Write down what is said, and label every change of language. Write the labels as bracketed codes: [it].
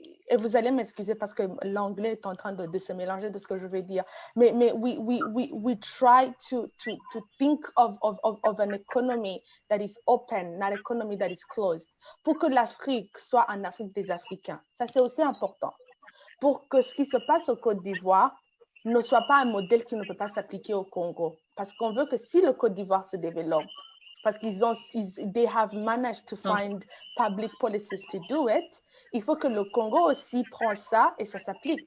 [fr] Et vous allez m'excuser parce que l'anglais est en train de se mélanger de ce que je vais dire. [en] Mais we try to think of an economy that is open, not an economy that is closed. [fr] Pour que l'Afrique soit en Afrique des Africains. Ça, c'est aussi important. Pour que ce qui se passe au Côte d'Ivoire ne soit pas un modèle qui ne peut pas s'appliquer au Congo. Parce qu'on veut que si le Côte d'Ivoire se développe, parce [en] they have managed to find public policies to do it, [fr] il faut que le Congo aussi prenne ça et ça s'applique.